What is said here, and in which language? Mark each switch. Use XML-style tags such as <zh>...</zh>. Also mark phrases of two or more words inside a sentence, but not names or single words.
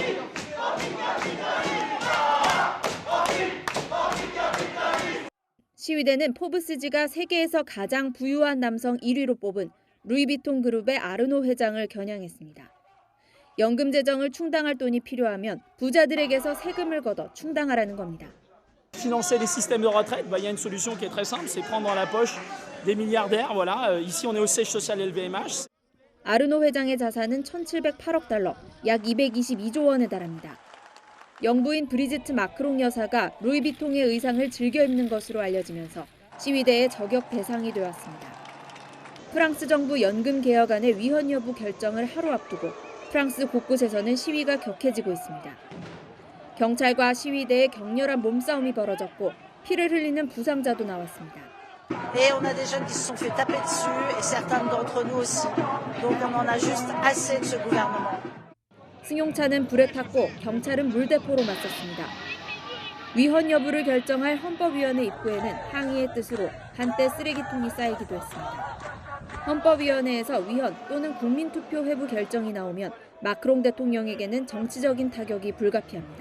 <ko>시위대는 포브스지가 세계에서 가장 부유한 남성 1위로 뽑은 루이비통 그룹의 아르노 회장을 겨냥했습니다. 연금 재정을 충당할 돈이 필요하면 부자들에게서 세금을 걷어 충당하라는 겁니다.</ko> <fr>Financer les systèmes de retraite, il y a une solution qui est très simple, c'est prendre dans la poche des milliardaires. Voilà, ici on est au siège social LVMH.</fr> <ko>아르노 회장의 자산은 1,708억 달러, 약 222조 원에 달합니다. 영부인 브리지트 마크롱 여사가 루이비통의 의상을 즐겨 입는 것으로 알려지면서 시위대의 저격 대상이 되었습니다. 프랑스 정부 연금 개혁안의 위헌 여부 결정을 하루 앞두고 프랑스 곳곳에서는 시위가 격해지고 있습니다. 경찰과 시위대의 격렬한 몸싸움이 벌어졌고 피를 흘리는 부상자도 나왔습니다.</ko> <fr>Et on a des jeunes qui se sont fait taper dessus et certains d'entre nous aussi. Donc on en a juste assez de ce gouvernement.</fr> <ko>승용차는 불에 탔고 경찰은 물대포로 맞섰습니다. 위헌 여부를 결정할 헌법위원회 입구에는 항의의 뜻으로 한때 쓰레기통이 쌓이기도 했습니다. 헌법위원회에서 위헌 또는 국민투표 회부 결정이 나오면 마크롱 대통령에게는 정치적인 타격이 불가피합니다.</ko>